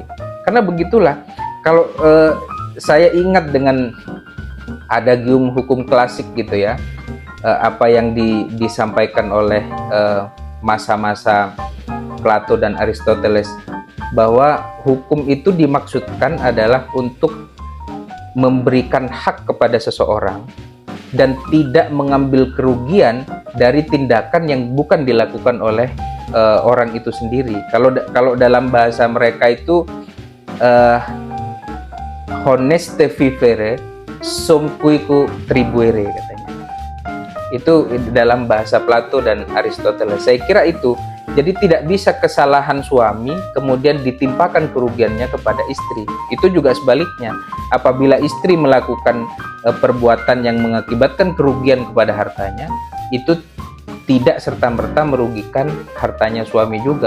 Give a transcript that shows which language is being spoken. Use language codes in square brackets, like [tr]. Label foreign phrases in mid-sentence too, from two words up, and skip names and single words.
[id] Karena begitulah, kalau saya ingat dengan adagium hukum klasik gitu ya, apa yang disampaikan oleh masa-masa Plato dan Aristoteles, bahwa hukum itu dimaksudkan adalah untuk memberikan hak kepada seseorang dan tidak mengambil kerugian dari tindakan yang bukan dilakukan oleh orang itu sendiri. Kalau dalam bahasa mereka itu [la] honeste vivere sum cuique tribuere [id] katanya. Itu dalam bahasa Plato dan Aristoteles. Saya kira itu. Jadi tidak bisa kesalahan suami kemudian ditimpakan kerugiannya kepada istri. Itu juga sebaliknya. Apabila istri melakukan perbuatan yang mengakibatkan kerugian kepada hartanya, itu tidak serta-merta merugikan hartanya suami juga.